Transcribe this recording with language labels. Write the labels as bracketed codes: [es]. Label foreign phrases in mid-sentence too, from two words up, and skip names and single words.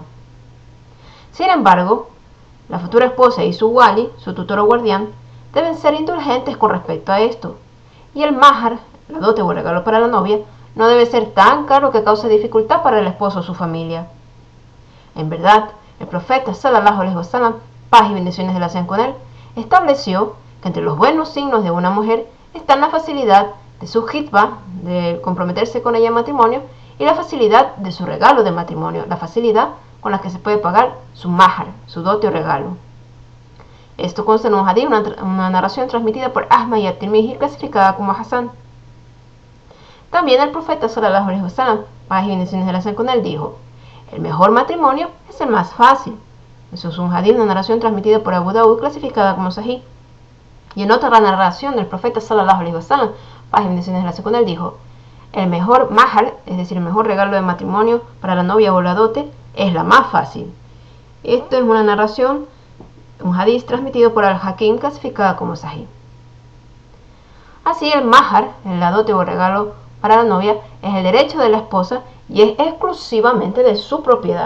[es] Sin embargo, la futura esposa y su wali, su tutor o guardián, deben ser indulgentes con respecto a esto. Y el mahar, la dote o el regalo para la novia, no debe ser tan caro que cause dificultad para el esposo o su familia. En verdad, el profeta [ar] صلى الله عليه وسلم, [es] paz y bendiciones de la sean con él, estableció que entre los buenos signos de una mujer están la facilidad de su hitbah, de comprometerse con ella en matrimonio, y la facilidad de su regalo de matrimonio, la facilidad con la que se puede pagar su mahar, su dote o regalo. Esto consta en un hadith, una narración transmitida por Ahmad y At-Tirmidhi, clasificada como Hasan. También el profeta [ar] صلى الله عليه وسلم, [es] paz y bendiciones de la sean con él, dijo: el mejor matrimonio es el más fácil. Eso es un hadith, una narración transmitida por Abu Dawud, clasificada como Sahih. Y en otra narración del profeta [ar] صلى الله عليه وسلم, [es] paz y bendiciones de la sean con él, dijo: el mejor mahar, es decir, el mejor regalo de matrimonio para la novia o la dote, es la más fácil. Esto es una narración, un hadith transmitido por Al-Hakim, clasificada como Sahih. Así, el mahar, la dote o regalo para la novia, es el derecho de la esposa y es exclusivamente de su propiedad.